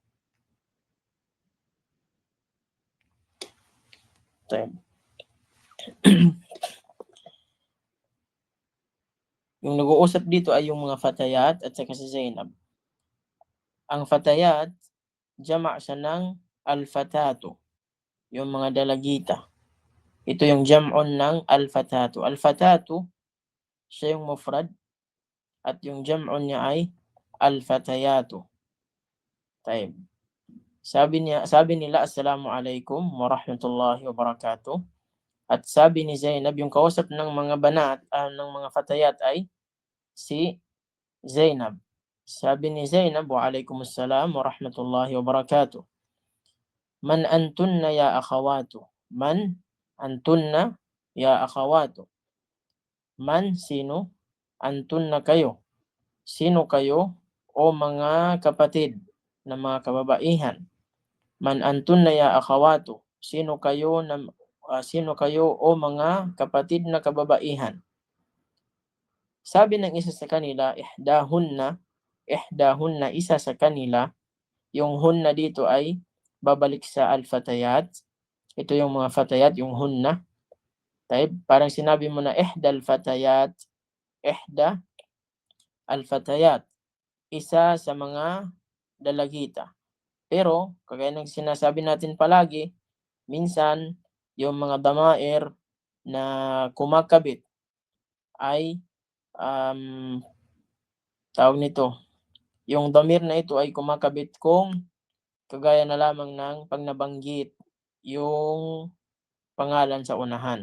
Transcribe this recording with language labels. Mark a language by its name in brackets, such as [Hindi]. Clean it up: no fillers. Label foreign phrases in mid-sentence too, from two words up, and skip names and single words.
[Filipino] Yung nag-uusap dito ay yung mga fatayat at saka si Zainab. Ang fatayat, jama' siya ng al-fatatu, yung mga dalagita. Ito yung jam'un ng al-fatatu. Al-fatatu, siya yung mufrad, at yung jam'un niya ay al-fatayatu. Taib. Sabi nila, [Arabic] السلام عليكم ورحمة الله وبركاته. [Filipino] At sabi ni Zainab, yung kausap ng mga banat, ng mga fatayat ay si Zainab. Sabi ni Zainab, [Arabic] وعليكم السلام ورحمة الله وبركاته. من أنتن يا أخوات. من أنتن يا أخوات. [Filipino] Man, sino? Antunna kayo. Sino kayo o mga kapatid na mga kababaihan? [Arabic] من أنتن يا أخوات. [Filipino] Sino kayo o mga kapatid na kababaihan? Sabi ng isa sa kanila, ihdahunna, isa sa kanila. Yung hunna dito ay babalik sa al-fatayat. Ito yung mga fatayat, yung hunna. Parang sinabi mo na [Arabic] إحدى الفتيات, [Filipino] isa sa mga dalagita. Pero, kagaya ng sinasabi natin palagi, minsan, yung mga damair na kumakabit ay, tawag nito, yung damir na ito ay kumakabit kung kagaya na lamang ng pag nabanggit yung pangalan sa unahan.